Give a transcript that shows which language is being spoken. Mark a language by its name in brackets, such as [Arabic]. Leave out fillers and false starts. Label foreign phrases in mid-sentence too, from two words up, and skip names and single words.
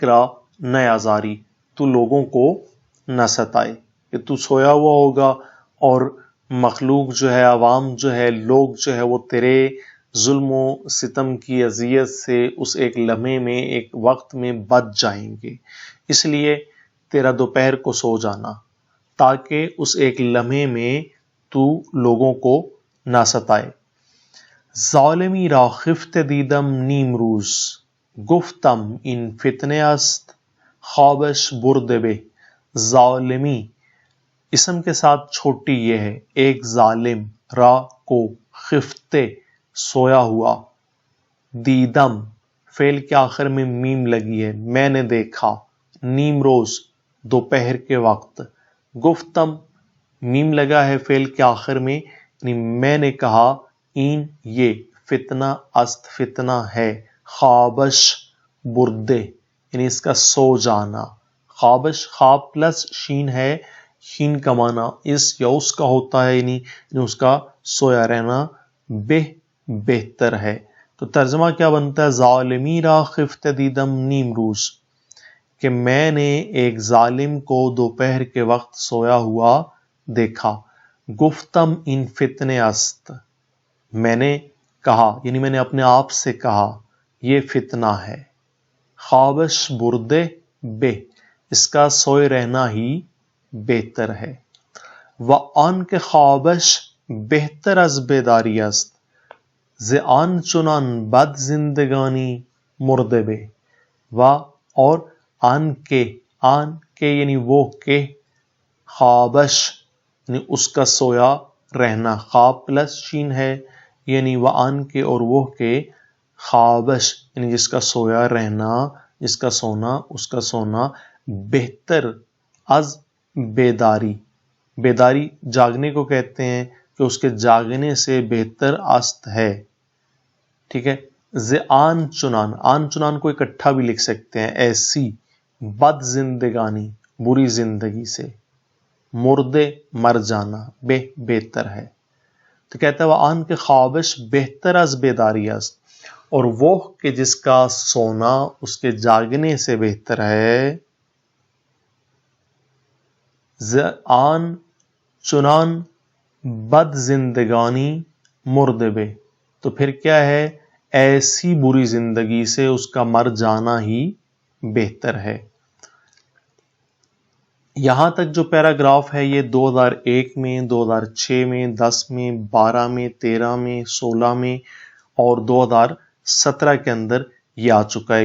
[Urdu] نیازاری، تو لوگوں کو نہ ستائے، کہ تو سویا ہوا ہوگا اور مخلوق جو ہے، عوام جو ہے، لوگ جو ہے وہ تیرے ظلم و ستم کی اذیت سے اس ایک لمحے میں، ایک وقت میں بچ جائیں گے، اس لیے تیرا دوپہر کو سو جانا تاکہ اس ایک لمحے میں تو لوگوں کو نہ ستائے۔ [Persian] ظالمی را خفت دیدم نیم روز گفتم این فتنے است خوابش برد بے۔ [Urdu] ظالمی اسم کے ساتھ چھوٹی یہ ہے، ایک ظالم، را کو، خفتے سویا ہوا، دیدم فعل کے آخر میں میم لگی ہے، میں نے دیکھا، [Persian] نیم روز [Urdu] دوپہر کے وقت، گفتم میم لگا ہے فعل کے آخر میں، یعنی میں نے کہا، این یہ فتنہ است فتنہ ہے، [Persian] خوابش بردے [Urdu] یعنی اس کا سو جانا، خوابش خواب پلس شین ہے، شین کا معنی اس یا اس کا ہوتا ہے، یعنی اس کا سویا رہنا بہتر ہے۔ تو ترجمہ کیا بنتا ہے؟ [Persian] ظالمی را خفت دیدم نیم روز، [Urdu] کہ میں نے ایک ظالم کو دوپہر کے وقت سویا ہوا دیکھا، [Persian] گفتم ان فتنے است، [Urdu] میں نے کہا یعنی میں نے اپنے آپ سے کہا یہ فتنہ ہے، [Persian] خوابش بردے بے، [Urdu] اس کا سوئے رہنا ہی بہتر ہے، [Persian] و آن کے خوابش بہتر از بیداری است، ز آن چنان بد زندگانی مردے بے، و اور آن کے یعنی [Urdu] وہ کہ، خوابش یعنی اس کا سویا رہنا، خواب پلس شین ہے، یعنی وہ آن کے اور وہ کہ، خوابش یعنی جس کا سویا رہنا، جس کا سونا، اس کا سونا، [Persian] بہتر از بیداری، [Urdu] بیداری جاگنے کو کہتے ہیں، کہ اس کے جاگنے سے بہتر است ہے، ٹھیک ہے۔ [Persian] ز آن چنان، آن چنان [Urdu] کو اکٹھا بھی لکھ سکتے ہیں، ایسی، بد زندگانی بری زندگی سے، مردے مر جانا، بہتر ہے، تو کہتا ہے وہ [Persian] آن کے خوابش بہتر از بیداری است، [Urdu] اور وہ کہ جس کا سونا اس کے جاگنے سے بہتر ہے، [Persian] ز آن چنان بد زندگانی مردے بے، [Urdu] تو پھر کیا ہے؟ ایسی بری زندگی سے اس کا مر جانا ہی بہتر ہے۔ یہاں تک جو پیراگراف ہے یہ 2001 میں، 2006 میں، 10 میں، 12 میں، 13 میں، 16 میں اور 2017 کے اندر یہ آ چکا ہے۔